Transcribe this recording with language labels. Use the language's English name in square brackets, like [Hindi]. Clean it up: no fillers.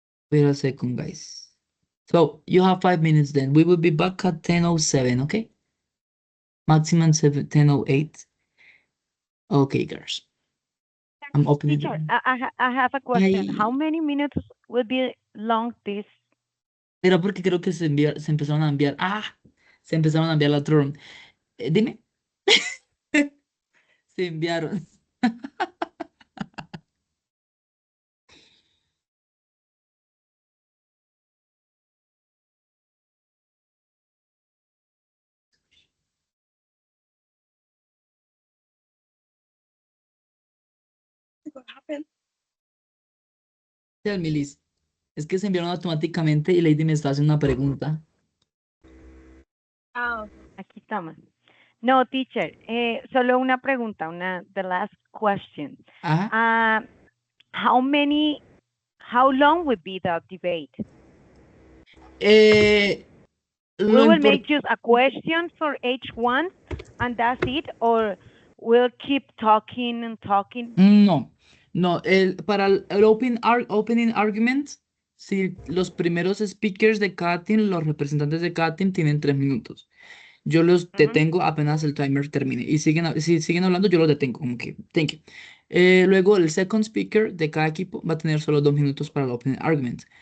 [English] Wait a second, guys. So you have 5 minutes then. We will be back at 10:07, okay? Maximum 10:08. Okay, girls. I'm opening the Teacher, room. I have a question. Ay, How many minutes will be long this? [Spanish] era porque creo que se empezaron a enviar. Se empezaron a enviar la otro room. Dime. Se enviaron. [English] What happened? Tell me, Liz. [Spanish] Es que se enviaron automáticamente y Lady me está haciendo una pregunta. Oh, Aquí estamos. No, teacher, solo una pregunta, [English] the last question. Ajá. How long would be the debate? We Will make just a question for each one and that's it, or we'll keep talking and talking? [Spanish] No, no. Para el opening argument, si los primeros speakers de cada team, los representantes de cada team tienen 3 minutos. Yo los detengo apenas el timer termine. Y si siguen hablando, yo los detengo. Como que, [English] thank you. [Spanish] Luego, el second speaker de cada equipo va a tener solo 2 minutos para el opening argument.